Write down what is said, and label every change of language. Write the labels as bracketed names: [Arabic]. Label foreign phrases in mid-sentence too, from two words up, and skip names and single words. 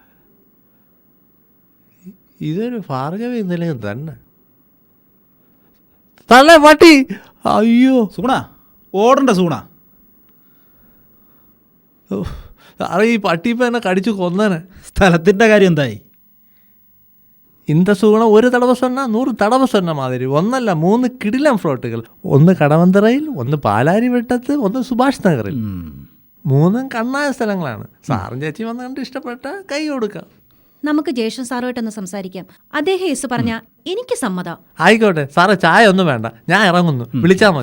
[Malayalam] ഇതൊരു ഭാർഗവി നിലയം തന്നെ. തല പട്ടി, അയ്യോ സൂണ, ഓടണ്ട സൂണ. സാറേ, ഈ പട്ടി ഇപ്പം എന്നെ കടിച്ചു കൊന്നനെ. സ്ഥലത്തിൻ്റെ കാര്യം എന്തായി? [Tamil] இந்த சூகணம் ஒரு தடவை சொன்னா 100 தடவை சொன்ன மாதிரி. [Malayalam] ഒന്നല്ല 3 കിടിലം ഫ്ലോട്ടുകൾ. ഒന്ന് കടവന്തറയിൽ, ഒന്ന് പാലാരിവട്ടത്ത്, ഒന്ന് സുഭാഷ് നഗറിൽ. 3 കണ്ണായ സ്ഥലങ്ങളാണ്. സാറും ചേച്ചി വന്ന് കണ്ട് ഇഷ്ടപ്പെട്ട കൈ കൊടുക്കാം. നമുക്ക് ജേഷൻ സാറുമായിട്ടൊന്ന് സംസാരിക്കാം. അദ്ദേഹം യേസ് പറഞ്ഞ എനിക്ക് സമ്മതം. ആയിക്കോട്ടെ സാറേ, ചായ ഒന്നും വേണ്ട, ഞാൻ ഇറങ്ങുന്നു, വിളിച്ചാ മതി.